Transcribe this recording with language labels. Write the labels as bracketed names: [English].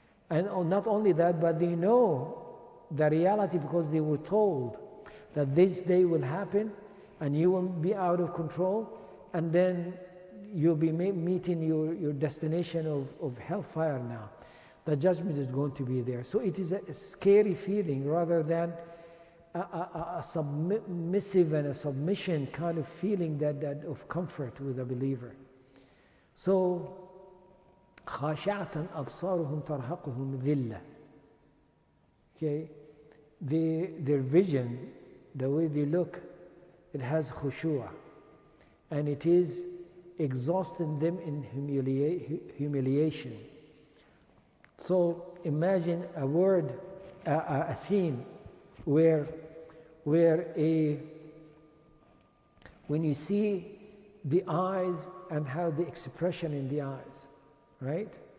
[English] And not only that, but they know the reality because they were told that this day will happen and you will be out of control, and then you'll be meeting your destination of hellfire now. The judgment is going to be there. So it is a scary feeling rather than a submissive and a submission kind of feeling that of comfort with a believer. [Arabic] So خاشعة أبصارهم ترهقهم ذلة. [English] Okay, their vision, the way they look, it has khushu'ah, and it is exhausting them in humiliation. So imagine a scene where when you see the eyes and how the expression in the eyes, right?